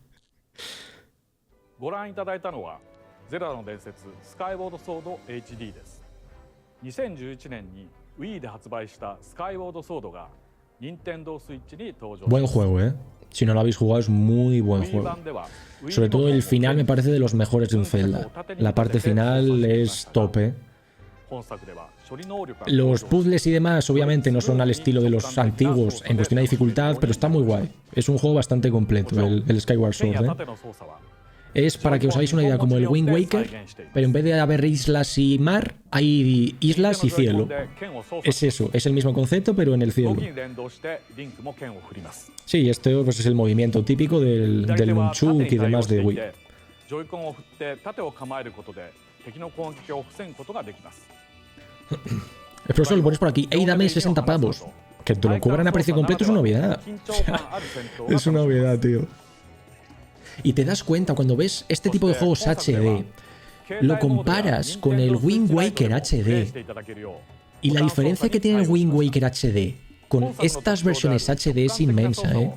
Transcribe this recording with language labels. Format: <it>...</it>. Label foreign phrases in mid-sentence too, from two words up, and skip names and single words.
<ja>ご覧いただいたのはゼルダの伝説スカイウォードソード HD です。2011年に Wii で発売したスカイウォードソードが任天堂スイッチに登場。</ja> <es>Buen juego, ¿eh? Si no lo habéis jugado, es muy buen juego. Sobre todo el final me parece de los mejores de un Zelda. La parte final es tope.</es> <ja>本作では処理能力が</ja> <es>Los puzzles y demás, obviamente, no son al estilo de los antiguos en cuestión de dificultad, pero está muy guay. Es un juego bastante completo, el Skyward Sword, ¿eh? Es, para que os hagáis una idea, como el Wind Waker, pero en vez de haber islas y mar, hay islas y cielo. Es eso, es el mismo concepto, pero en el cielo.</es> <ja>に連動してリンクも剣を振ります。</ja> <es>Sí, este pues, es el movimiento típico del Nunchuk y demás de Wii.</es> <ja>ジョイコンを振って盾を構えることで敵の攻撃を防ぐことができます。</ja> <es>El profesor lo pones por aquí. ¡Ey, dame 60 pavos! Que te lo cobran a precio completo es una novedad. O sea, es una novedad, tío. Y te das cuenta cuando ves este tipo de juegos HD, lo comparas con el Wind Waker HD, y la diferencia que tiene el Wind Waker HD con estas versiones HD es inmensa, ¿eh?</es>